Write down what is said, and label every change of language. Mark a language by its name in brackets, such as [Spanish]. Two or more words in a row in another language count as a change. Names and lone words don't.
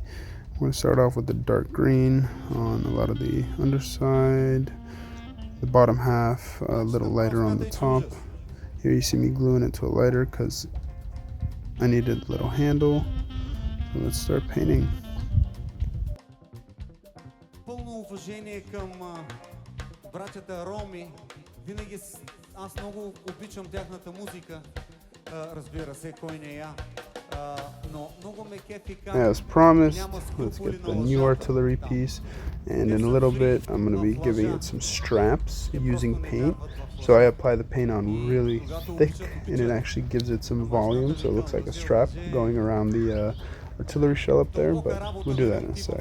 [English] I'm gonna start off with the dark green on a lot of the underside, the bottom half a little lighter on the top. Here you see me gluing it to a lighter because I needed a little handle, so let's start painting. [Bulgarian] Пълно уважение към братята роми. Винаги аз много обичам тяхната музика. Разбира се, кой не я. Но много ме кефи как [English] As promised, let's get the new artillery piece, and in a little bit I'm going to be giving it some straps using paint. So I apply the paint on really thick, and it actually gives it some volume, so it looks like a strap going around the artillery shell up there, but we'll do that in a sec.